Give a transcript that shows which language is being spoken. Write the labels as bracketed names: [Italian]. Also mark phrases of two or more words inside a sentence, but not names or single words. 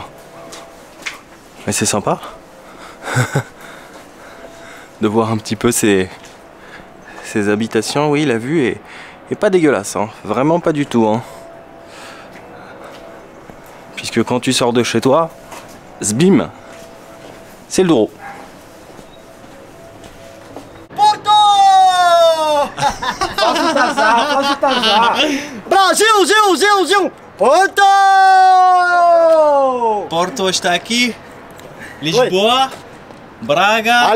[French] Mais c'est sympa de voir un petit peu ces habitations. Oui, la vue est pas dégueulasse. Hein. Vraiment pas du tout. Hein. Puisque quand tu sors de chez toi, zbim, c'est le Douro. [Portuguese] Brasil, Zil! Porto! Porto está aqui, Lisboa, Braga.